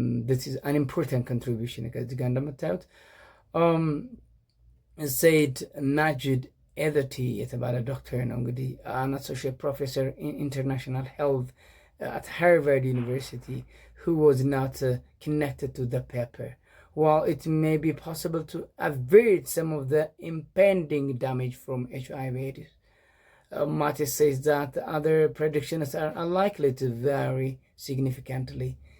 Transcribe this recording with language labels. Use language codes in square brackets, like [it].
[en] This is an important contribution [am] ከዚህ ጋር እንደምታዩት [en] said Majid [am] ኤዘቲ የተባለ ዶክተር ነው እንግዲህ [en] አን አሶሺየት ፕሮፌሰር ኢን ኢንተርናሽናል ሄልት at Harvard University, who was not connected to the paper. While it may be possible to avert some of the impending damage from HIV/AIDS, Mattis says that other predictions are unlikely to vary significantly.